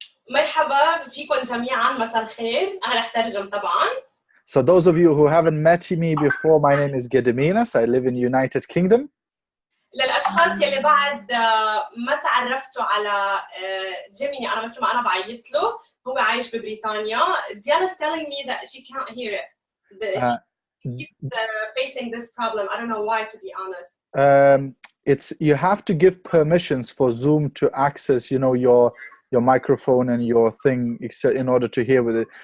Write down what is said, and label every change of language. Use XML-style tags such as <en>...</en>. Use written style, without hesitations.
<ar>مرحبا فيكم جميعا، مساء الخير. أنا رح ترجم طبعا.</ar> <en>So those of you who haven't met me before, my name is Gediminas. I live in United Kingdom.</en> <ar>للأشخاص يلي بعد ما تعرفتوا على جيميني، أنا مثل ما أنا بعيط له، هو عايش ببريطانيا.</ar> <en>Diana's telling me that she can't hear it. She keeps facing this problem. I don't know why, to be honest. You have to give permissions for Zoom to access, your microphone and your thing in order to hear with it.</en>